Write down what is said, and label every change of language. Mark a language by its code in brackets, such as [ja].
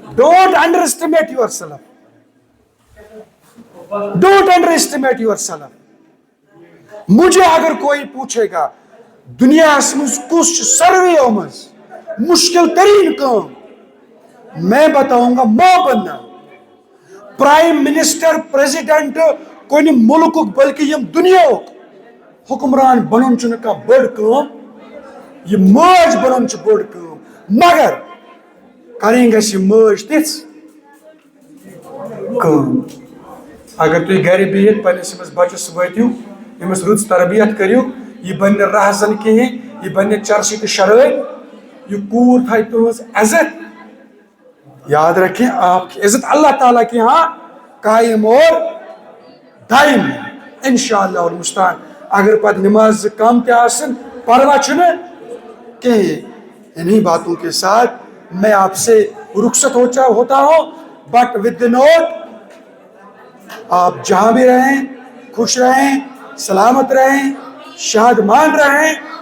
[en] Don't underestimate yourself. Don't underestimate yourself. [ur] مجھے اگر کوئی پوچھے گا دنیا مز کس سروے مز مشکل ترین کام، میں بتاؤں گا ماں بننا. [ks] پرائم منسٹر پریزیڈنٹ کن ملک بلکہ یم دنیا حکمران بنن چھ نہ بڑ کام، یہ ماج بنن چھ بڑ کام. مگر کریں گژھِ ماج تِژھ کٲم. اگر تُہۍ گرِ بِہِتھ پننس أمِس بچس وٲتِو، أمِس رٕژ تربیت کٔرِو، یہِ بنہِ نہٕ رہزن کِہیٖنۍ، یہِ بنہِ نہٕ چرسی تہٕ شرٲبۍ، یہ کوٗر تھایہِ تُہنٛز عزت. [ur] یاد رکھیں آپ کی عزت اللہ تعالیٰ کے ہاں قائم اور دائم ہے انشاءاللہ المستعان. [ks] اگر پتہ نماز کم تہِ آسن پرواہ چھُنہٕ کِہیٖنۍ. [ur] انہی باتوں کے ساتھ میں آپ سے رخصت ہوتا ہوں، [en] but with the note [ur] آپ جہاں بھی رہیں خوش رہیں، سلامت رہیں، شادمان رہیں.